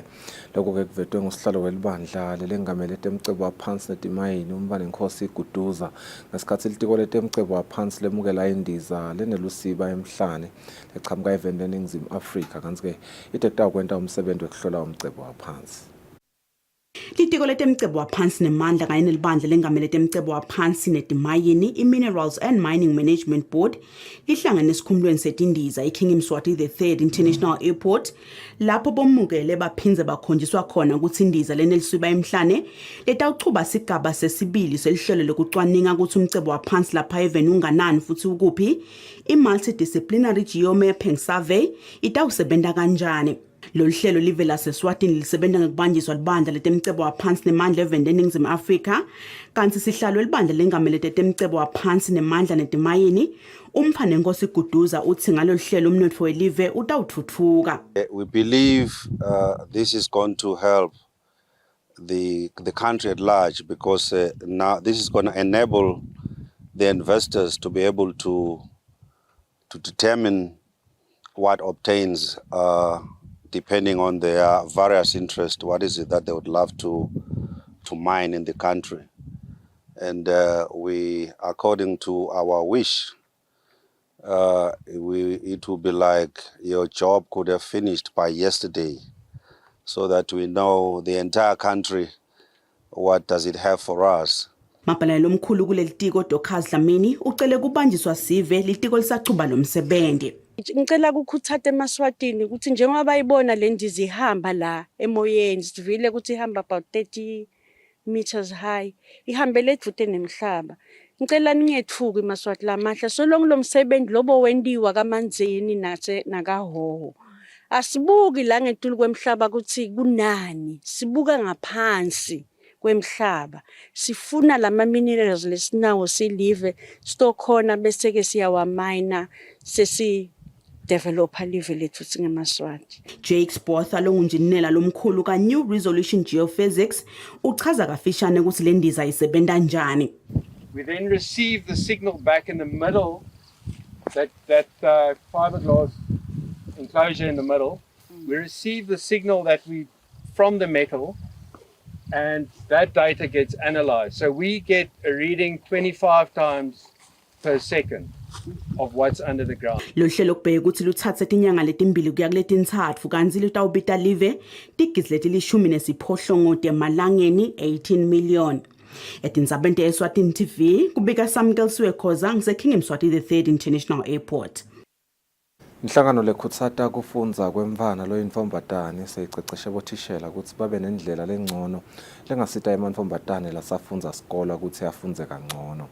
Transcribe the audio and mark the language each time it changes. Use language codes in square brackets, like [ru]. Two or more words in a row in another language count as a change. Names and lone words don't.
[ss] Lokho ke kuvetwe ngusihlalo welibandla lelengamele temcebo waphansi netimayini umbane Nkosi Guduza ngesikhathi litiko letemcebo waphansi lemukela indiza lenelusiba emhlane lechamuka event eNingizimu Afrika kanti ke itekta kwenta umsebenzi wekuhlola umcebo waphansi. Litiko letemcebo waphansi nemandla kanye nelibandla lengamele letemcebo waphansi netimayini i- [en] Minerals and Mining Management Board [ss] lihlangene esikhumulweni setindiza iKing Mswati III International Airport lapho bomukele baphinze bakhonjiswa khona ukuthi indiza lenelisuba emhlane letawuchuba sigaba sesibili selihlelo lokucwaninga ukuthi umcebo waphansi lapha even unganani futhi ukuphi i- [en] multidisciplinary geomapping survey [ss] itawusebenta kanjani. Lolu hlelo livela seSwatini lisebenza ngekubanjiswa libandla letemcebo waphansi nemandla event eNingizimu Afrika kanti sihlalo libandla lengamele letemcebo waphansi nemandla netimayini umphane Nkosi Guduza uthi ngalolu hlelo umnotfo welive utawuthuthuka. [en] We believe this is going to help the country at large because now this is going to enable the investors to be able to determine what obtains depending on their various interests, what is it that they would love to mine in the country. And we, according to our wish, it will be like your job could have finished by yesterday so that we know the entire country, what does it have for us. [ss] Mapalala lomkhulu kuleli tiko Dr. Dlamini ucele kubanjiswa sive litiko lisachuba lomsebenzi. Ngicela ukukhuthata eMaswatini ukuthi njengoba bayibona le ndiza ihamba la emoyeni sivile ukuthi ihamba [en] about 30 meters high [ss] ihambele edvute nemhlaba. Ngicela ningethuki eMaswati lamahla solong lo msebenzi lobo wendiwa kaManzini nakahoho. Asibuki la ngetulu kwemhlaba ukuthi kunani, sibuka ngaphansi kwemhlaba. Sifuna lama minerals lesinawo silive stokhona bese ke siyawamina sesi developer live lethu singeMaswati. Jake Botha longunjinela lomkhulu ka New Resolution Geophysics uchaza kafishane ukuthi le ndiza isebenta njani. [en] We then receive the signal back in the middle, that fiberglass enclosure in the middle. We receive the signal from the metal, and that data gets analyzed. So we get a reading 25 times per second of what's under the ground. [ss] Lo hlelo kubheka ukuthi luthathe tinyanga letimbili kuya kuletintathu kanti litawubita live tigizi letilishumi nesiphohlongo temalangeni 18 million. Etindzabeni te-Eswatini TV kubika Samkelsiwe Khoza ngise-King Mswati III International Airport. Inhlangano lekhutsata kufundza kwemvana loyintfombatane seyiceceshe bothishela ukuthi babe nendlela lengcono lengasita emantfombatane lasafundza sikolo ukuthi afundze kangcono.